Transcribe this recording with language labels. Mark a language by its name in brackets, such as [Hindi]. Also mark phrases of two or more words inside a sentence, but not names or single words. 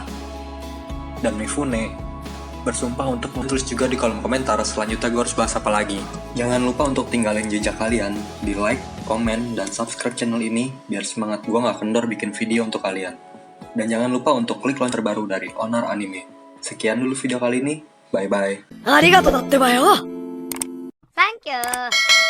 [Indonesian] Dan Mifune bersumpah untuk menulis juga di kolom komentar selanjutnya gue harus bahas apa lagi. Jangan lupa untuk tinggalin jejak kalian di like, komen, dan subscribe channel ini biar semangat gue gak kendor bikin video untuk kalian. Dan jangan lupa untuk klik lonceng terbaru dari Onar Anime. Sekian dulu video kali ini, bye-bye. [Japanese] ありがとうだってばよ. [English] Thank you.